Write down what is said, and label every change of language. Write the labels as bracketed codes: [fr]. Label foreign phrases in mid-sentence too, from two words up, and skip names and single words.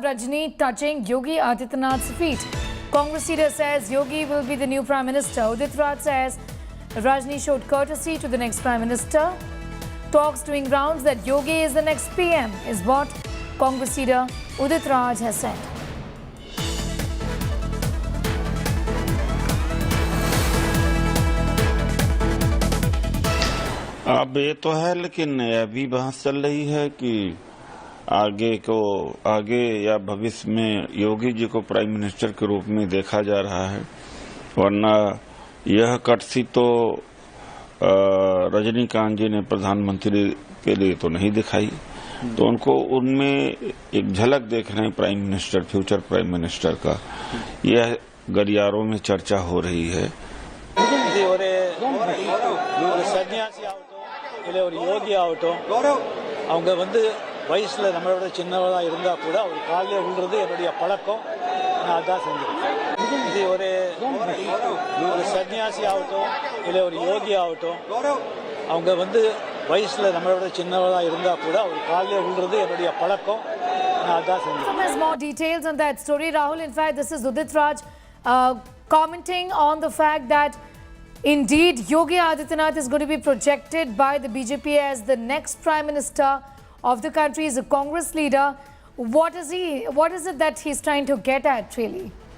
[en] Rajini touching Yogi Adityanath's feet. Congress leader says Yogi will be the new Prime Minister. Udit Raj says Rajni showed courtesy to the next Prime Minister. Talks doing rounds that Yogi is the next PM is what Congress leader Udit Raj has said. [hi] अब ये तो है, लेकिन अभी बहस चल रही है कि आगे या भविष्य में योगी जी को [en] prime minister [hi] के रूप में देखा जा रहा है, वरना यह कटसी तो रजनीकांत जी ने प्रधानमंत्री के लिए तो नहीं दिखाई, तो उनको उनमें एक झलक देख रहे हैं [en] prime minister, future prime minister [hi] का। यह गलियारों में चर्चा हो रही है। [ta] யோகி ஆகட்டும், அவங்க வயசுல நம்மளோட சின்னவளா இருந்தா கூட ஒரு காலையில விழுறது என்னுடைய பழக்கம். நான் அதான் செஞ்சேன். இது ஒரு சன்னியாசி ஆகட்டும் இல்லை ஒரு யோகி ஆகட்டும், அவங்க வயசுல நம்மளோட சின்னவளா இருந்தா கூட ஒரு காலையில விழுறது என்னுடைய பழக்கம். நான் அதான் செஞ்சேன். [en] There's more details on that story, Rahul. In fact, this is Udit Raj commenting on the fact that indeed Yogi Adityanath is going to be projected by the BJP as the next Prime Minister of the country. Is a Congress leader. What is it that he's trying to get at, really?